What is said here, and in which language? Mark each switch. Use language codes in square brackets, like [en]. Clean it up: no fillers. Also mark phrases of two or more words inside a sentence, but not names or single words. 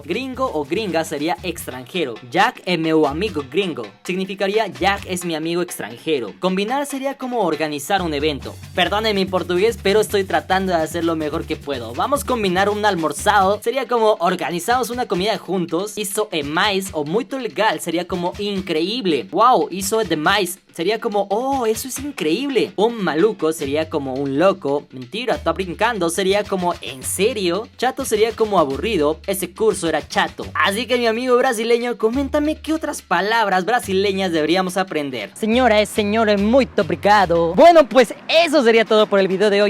[es] Gringo o gringa sería extranjero. Jack es mi amigo gringo. Significaría Jack es mi amigo extranjero. Combinar sería como organizar un evento. Perdone mi portugués, pero estoy tratando de hacer lo mejor que puedo. Vamos a combinar un almorzado. Sería como organizamos una comida juntos. [pt] Isso é mais o muito legal. [es] Sería como increíble. [pt] Wow, isso é demais. [es] Sería como, oh, eso es increíble. Un maluco sería como un loco. [pt] Mentira, está brincando. [es] Sería como, ¿en serio? Chato sería como aburrido. Ese curso era chato. Así que mi amigo brasileño, coméntame qué otras palabras brasileñas deberíamos aprender. Señores, señores, muy obrigado. Bueno, pues eso sería todo por el video de hoy.